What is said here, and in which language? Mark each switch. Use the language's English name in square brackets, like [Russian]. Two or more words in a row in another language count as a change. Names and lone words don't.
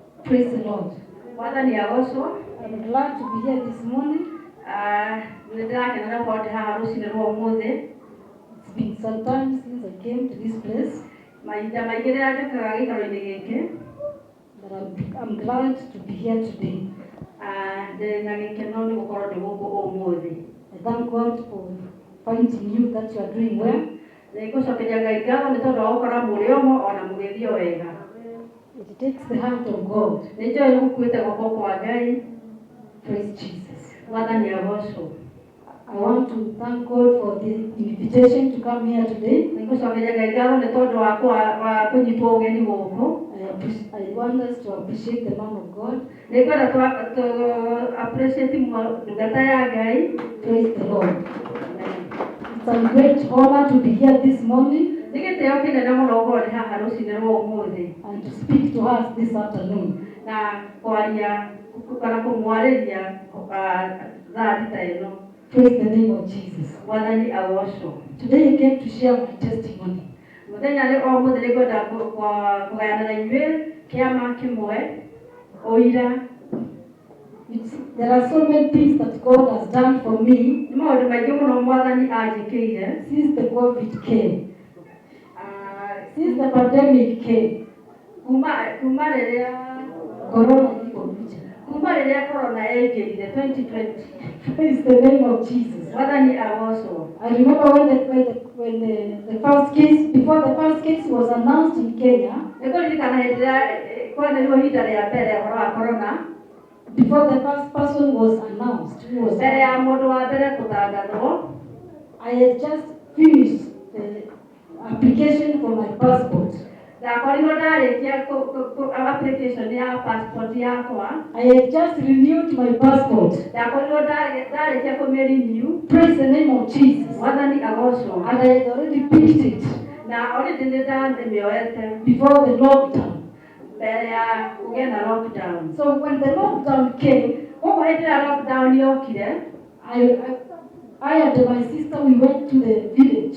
[English] Praise the Lord. [Kikuyu] Mwathani agocwo. [English] I'm glad to be here this morning. [Kikuyu] Nĩndĩrakenera gũkorwo ndĩ haha rũcinĩ rwa ũmũthĩ. [English] It's been some time since I came to this place. [Kikuyu] Mahinda maingĩ rĩrĩa njũkaga gĩikaro-inĩ gĩkĩ. [English] But I'm glad to be here today. [Kikuyu] Ndĩ na gĩkeno nĩ gũkorwo ndĩ gũkũ ũmũthĩ. [English] I thank God for finding you that you are doing well. [Kikuyu] Nĩngũcokeria Ngai ngatho nĩ tondũ wa gũkora mũrĩ omo ona mũgĩthiĩ o wega. [English] It takes the hand of God. [Kikuyu] Nĩnjũĩ gũkuĩte guoko kwa Ngai. [English] Praise Jesus. [Kikuyu] Mwathani agocwo. [English] I want to thank God for the invitation to come here today. [Kikuyu] Nĩngũcokeria Ngai ngatho nĩ tondũ wa kũnyitwo ũgeni gũkũ. [English] I want us to appreciate the man of God. [Kikuyu] Nĩngwenda appreciate ndungata ya Ngai. [English] Praise the Lord. It's a great honor to be here this morning. [Kikuyu] Nĩgĩtĩo kĩnene mũno gũkorwo ndĩ haha rũcinĩ rwa ũmũthĩ. [English] And to speak to us this afternoon. [Kikuyu] Na kwaria kana kũmwarĩria thaa thita ĩno. [English] Praise the name of Jesus. [Kikuyu] Mwathani agocwo. [English] Today I came to share my testimony. [Kikuyu] Mũthenya o mũthĩ nĩngwenda kũgayana na inyuĩ kĩama kĩmwe ũira. [English] There are so many things that God has done for me. [Kikuyu] Nĩ maũndũ maingĩ mũno Mwathani anjĩkĩire [English] since the COVID came. Since the pandemic came. [Kikuyu] Kuma rĩrĩa [Swahili] Corona ilipokuja. [Kikuyu] Kuma rĩrĩa corona yaingĩrire 2020. [English] Praise the name of Jesus. [Kikuyu] Mwathani agocwo. [English] I remember when the first case, before the first case was announced in Kenya. [Kikuyu] Nĩkũririkana hĩndĩ ĩrĩa kwanĩrĩirwo ihinda rĩa mbere ũhoro wa corona. [English] Before the first person was announced, who was [Kikuyu] mbere ya mũndũ wa mbere kũtangathwo. [English] I had just finished the application for my passport. [Kikuyu] Ndakorirwo ndarĩkia application ya passport yakwa. [English] I had just renewed my passport. [Kikuyu] Ndakorirwo ndarĩkia kũmĩrenew. [English] Praise the name of Jesus. [Kikuyu] Mwathani agocwo. [English] And I had already picked it. [Kikuyu] Na already nĩndamĩoete. [English] Before the lockdown. [Kikuyu] Mbere ya kũgĩa na lockdown. [English] So when the lockdown came, [Kikuyu] koguo hĩndĩ ĩrĩa lockdown yokire, [English] I and my sister, we went to the village.